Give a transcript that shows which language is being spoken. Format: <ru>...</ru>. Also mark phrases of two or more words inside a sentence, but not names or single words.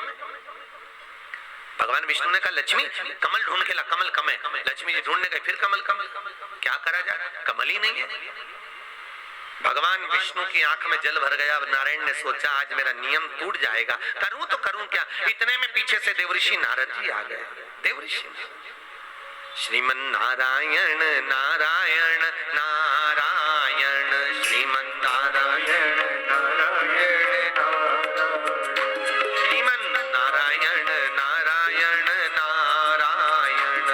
<hi>भगवान विष्णु ने कहा लक्ष्मी कमल ढूंढ के ला, कमल कम है। लक्ष्मी जी ढूंढने गए, फिर कमल कमल, क्या करा जाए, कमल ही नहीं है। भगवान विष्णु की आंख में जल भर गया। नारायण ने सोचा आज मेरा नियम टूट जाएगा, करूं तो करूं क्या। इतने में पीछे से देवऋषि नारद जी आ गए। देवऋषि श्रीमन नारायण नारायण नारायण श्रीमन नारायण नारायण श्रीमन नारायण नारायण नारायण।</hi>